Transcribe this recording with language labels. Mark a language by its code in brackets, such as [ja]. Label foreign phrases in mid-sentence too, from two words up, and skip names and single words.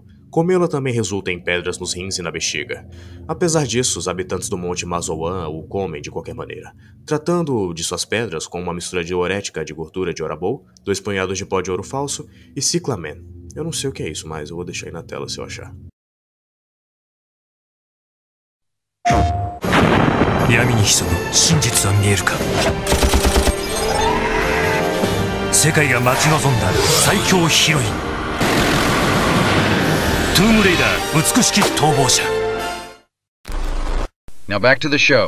[pt] Comê-la também resulta em pedras nos rins e na bexiga. Apesar disso, os habitantes do Monte Marzouan o comem de qualquer maneira, tratando de suas pedras com uma mistura diurética de gordura de Orabou, 2 punhados de pó de ouro falso e ciclamen. Eu não sei o que é isso, mas eu vou deixar aí na tela se eu achar. [ja] 闇に潜む真実は見えるか。世界が待ち望んだ最強ヒロイン、トゥームレイダー美しき逃亡者。 [en] Now back to the show.